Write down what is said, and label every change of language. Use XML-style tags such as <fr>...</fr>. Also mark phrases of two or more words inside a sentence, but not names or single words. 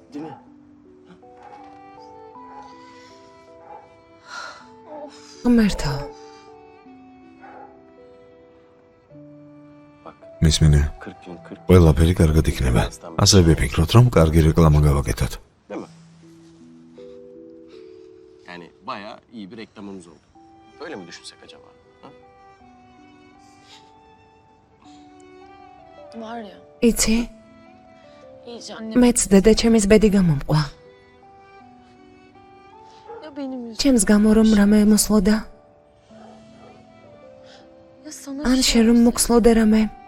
<ka>ღმერთო. მისმინე, ყველაფერი კარგად იქნება. ასე ვიფიქროთ, რომ კარგი რეკლამა გავაკეთოთ.</ka> <tr>Bayağı iyi bir reklamımız oldu. Öyle mi düşünsek acaba? Ha? Var ya,</tr> <ka>იცი,</ka> <tr>iyice annem</tr> <ka>მეც დედა ჩემის ბედი გამომყვა.</ka> <tr>ya benim yüzümden</tr> <ka>ჩემს გამო რომ რამე მოსლოდა?</ka> <tr>ya sana</tr> <ka>ან შენ რომ მოხსლოდა რამე?</ka>